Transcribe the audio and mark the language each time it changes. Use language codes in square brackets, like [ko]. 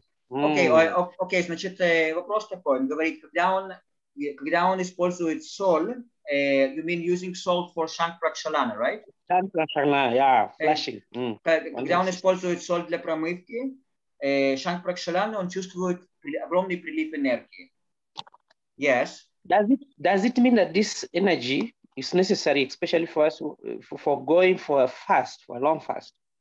[ru] Окей, значит, вопрос такой. Он говорит, когда он использует соль, [en] you mean using salt for Shank-Prakshalana, right? Shank-Prakshalana, yeah, flashing. [ru] Когда он использует соль для промывки, Shank-Prakshalana, он чувствует огромный прилив энергии. [en] Yes. Does it mean that this energy is necessary, especially for us, for going for a fast, for a long fast?